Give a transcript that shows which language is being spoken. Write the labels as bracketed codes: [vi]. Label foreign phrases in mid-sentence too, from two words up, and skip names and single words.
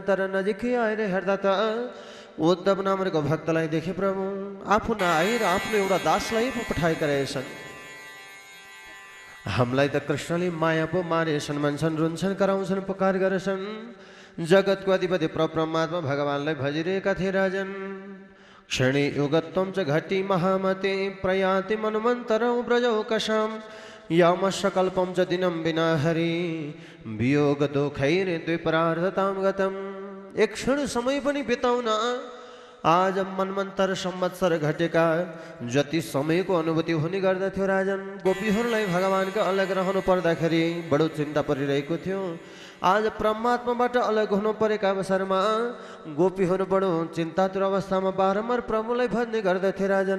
[ne] तर नजिकै आएर हेर्दा त उद्धव नामको भक्तलाई देखे प्रभु आफू नआएर आफ्नो एउटा दासलाई पो पठाएका रहेछन्। हामीलाई त कृष्णले माया पो मारेछन्, मान्छन्, रुन्छन्, कराउँछन्, पुकार गरेछन्। जगतको अधिपति परमात्मा भगवानलाई भजिरहेका थिए राजन। [sa] क्षणे युगत्वं च घटी महामते प्रयाति मन्वन्तरौ ब्रजौ कशाम यामशकल्पं च दिनं विना हरि वियोग दुःखैर द्विपरार्धतां गतम्। [ne] एक क्षण समय पनि बिताउन आज मन्वन्तर संवत्सर घटेका जति समयको अनुभूति हुने गर्दथ्यो राजन। गोपीहरूलाई भगवानका अलग रहनु पर्दाखेरि बडो चिन्ता परिरहेको थियो। आज परमात्माबाट अलग हुनु परेका अवसरमा गोपीहरू बडो चिन्तातुर अवस्थामा बारम्बार प्रभुलाई भज्ने गर्दथे राजन।